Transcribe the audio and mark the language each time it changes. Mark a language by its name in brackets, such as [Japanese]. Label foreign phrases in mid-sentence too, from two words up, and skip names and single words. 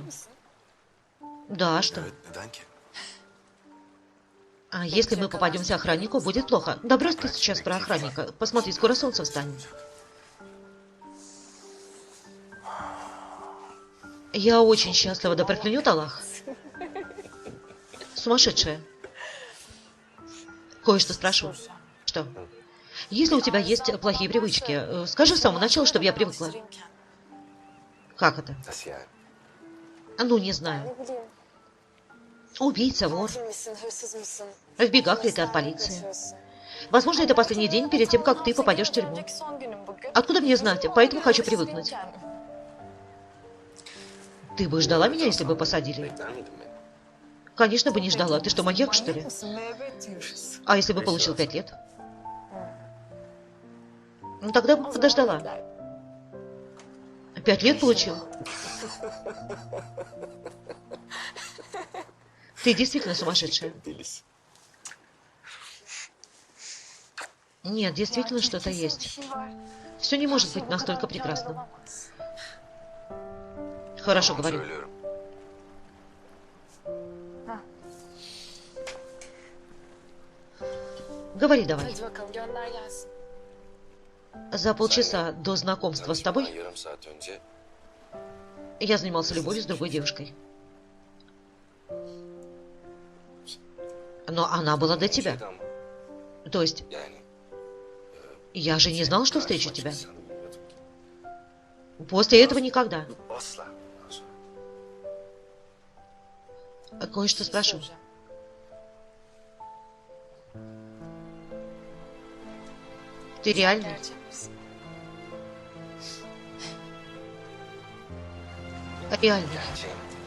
[Russian] Да, а что? [Turkish] Evet, neden ki? [Russian] А если мы попадемся охраннику, будет плохо. Да брось ты сейчас про охранника. Посмотри, скоро солнце встанет. Я очень счастлива, да проклянет Аллах. Сумасшедшая. Кое-что спрошу. Что? Если у тебя есть плохие привычки, скажи с самого начала, чтобы я привыкла. Как это? [Turkish] Nasıl yani? [Russian] Ну, не знаю. [Turkish] Ne bileyim. [Russian] Убийца, вор. [Turkish] Katil misin, hırsız mısın? [Russian] В бегах ли ты от полиции? [Turkish] Kaçıyorsun. [Russian] Возможно, это последний день перед тем, как ты попадешь в тюрьму. [Turkish] Önceki son günüm bugün. [Russian] Откуда мне знать? Поэтому хочу привыкнуть. Ты бы ждала меня, если бы посадили? [Turkish] Bekler miydin beni? [Russian] Конечно бы не ждала. Ты что, маньяк, что ли? [Turkish] Müebbet diyoruz. [Russian] А если бы получил 5 лет? Ну, тогда бы подождала. 5 лет получил? Ты действительно сумасшедшая. [Turkish] Delisin. [Russian] Нет, действительно что-то [Turkish] Bir [Russian] есть. [Turkish] şey var. [Russian] Все не может быть настолько прекрасным. Хорошо, говорю. [Turkish] Söylüyorum. [Russian] Говори давай. [Turkish] Hadi bakalım gönder gelsin. [Russian] За полчаса до знакомства с [Turkish] Bundan [Russian] тобой [Turkish] yarım saat önce [Russian] я занимался любовью с другой девушкой. Но она была до тебя. [Turkish] şeydi ama [Russian] То есть, [Turkish] yani [Russian] я же не знал, что встречу тебя. [Turkish] karşıma çıkacağını bilmiyordum ki. [Russian] После этого никогда. [Turkish] Asla. Bundan sonra. [Russian] Кое-что спрошу. [Turkish] Soracağım. [Russian] Ты реальный? [Turkish] Gerçek misin? [Russian] Реальный. [Turkish] Gerçeğim.